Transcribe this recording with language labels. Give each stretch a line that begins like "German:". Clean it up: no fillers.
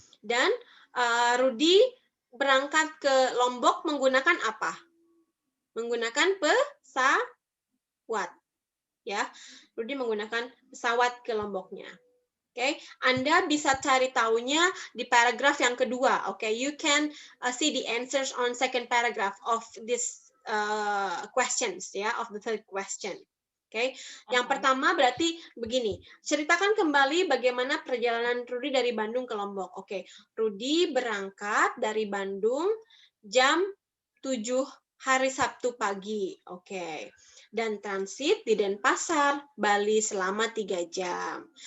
Indonesian: Dan Rudy berangkat ke Lombok menggunakan apa? Menggunakan pesawat. Ya, Rudy menggunakan pesawat ke Lomboknya. Oke, Anda bisa cari tahunya di paragraf yang kedua.
English: Oke, you can see the answers on second paragraph of this questions ya, of the third question.
Indonesian: Oke, yang pertama berarti begini, ceritakan kembali bagaimana perjalanan Rudy dari Bandung ke Lombok. Oke, Rudy berangkat dari Bandung jam 7 hari Sabtu pagi. Oke, dan transit di Denpasar, Bali selama 3 jam.